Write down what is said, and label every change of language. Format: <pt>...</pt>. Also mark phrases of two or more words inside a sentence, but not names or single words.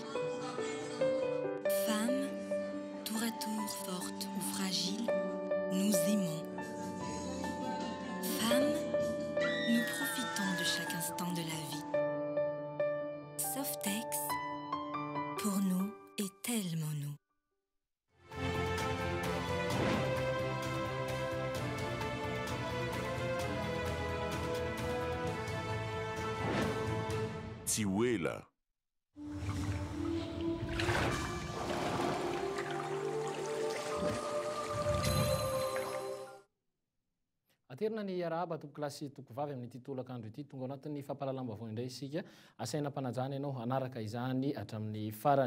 <fr>Femmes, tour à tour fortes ou fragiles, nous aimons. Femmes, nous profitons de chaque instant de la vie. Softex, pour nous, est tellement nous. Tiwela.</fr> <mg>Aterina ny arahaba toko klasy toko vavy amin'ity tolakandro ity tonga anatin'ny fampalalam-baovao indray isika asaina mpanajana ianao anaraka izany hatramin'ny farany.</mg>